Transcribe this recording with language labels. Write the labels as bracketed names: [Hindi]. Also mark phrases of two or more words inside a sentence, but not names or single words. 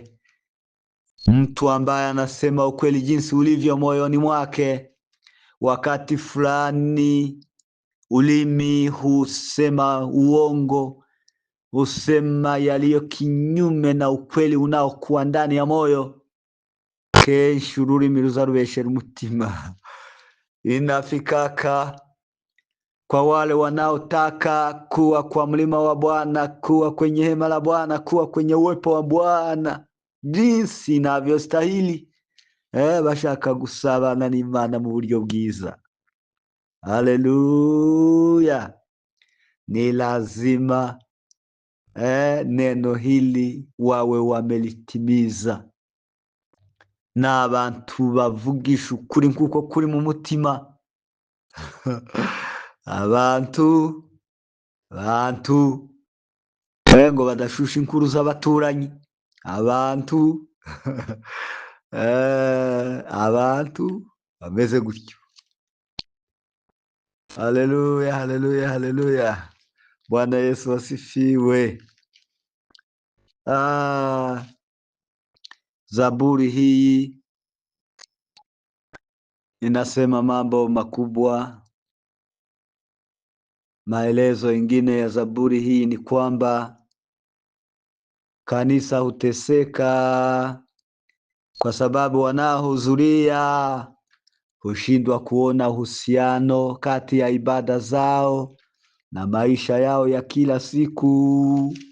[Swahili] Mtu ambaye anasema ukweli jinsi ulivyo moyoni mwake. Wakati fulani ulimi husema uongo, husema yaliyo kinyume na ukweli unaokuwa ndani ya moyo. [Kinyarwanda] Kenshi ururimi ruzarubeshera umutima. [Swahili] Inafikaka kwa wale wanaotaka kuwa kwa mlima wa Bwana, kuwa kwenye hema la Bwana, kuwa kwenye uwepo wa Bwana jinsi inavyostahili, [Kinyarwanda] bashaka gusabana n'Imana mu buryo bwiza. Haleluya! [Swahili] Ni lazima neno hili wawe wamelitimiza, [Kinyarwanda] na abantu bavugisha ukuri nkuko kuri mu mutima. abantu ngo badashusha inkuru z'abaturanyi. Abantu bameze gutyo. Haleluya, haleluya, haleluya. [Swahili] Bwana Yesu asifiwe. Zaburi hii inasema mambo makubwa. Maelezo ingine ya zaburi hii ni kwamba kanisa huteseka kwa sababu wanaohudhuria hushindwa kuona uhusiano kati ya ibada zao na maisha yao ya kila siku.